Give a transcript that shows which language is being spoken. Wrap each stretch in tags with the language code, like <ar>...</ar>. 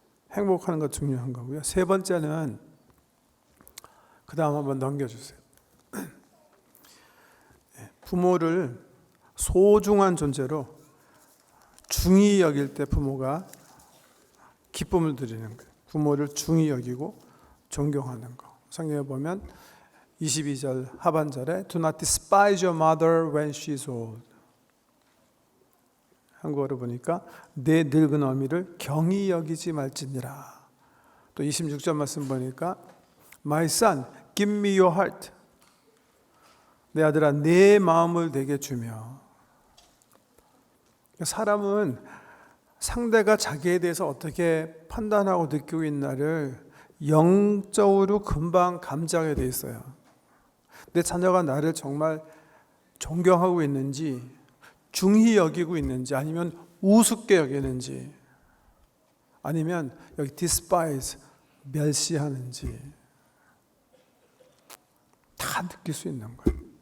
<ko>행복하는 것 중요한 거고요. 세 번째는 그 다음 한번 넘겨주세요. 부모를 소중한 존재로 중히 여길 때 부모가 기쁨을 드리는 거예요. 부모를 중히 여기고 존경하는 거. 성경에 보면 22절 하반절에</ko> <en>Do not despise your mother when she is old.</en> <ko>한국어로 보니까 내 늙은 어미를 경히 여기지 말지니라. 또 26절 말씀 보니까</ko> <en>My son, give me your heart.</en> <ko>내 아들아, 내 마음을 내게 주며. 사람은 상대가 자기에 대해서 어떻게 판단하고 느끼고 있나를 영적으로 금방 감지하게 돼 있어요. 내 자녀가 나를 정말 존경하고 있는지, 중히 여기고 있는지, 아니면 우습게 여기는지, 아니면 여기 despise, 멸시하는지 다 느낄 수 있는 거예요.</ko>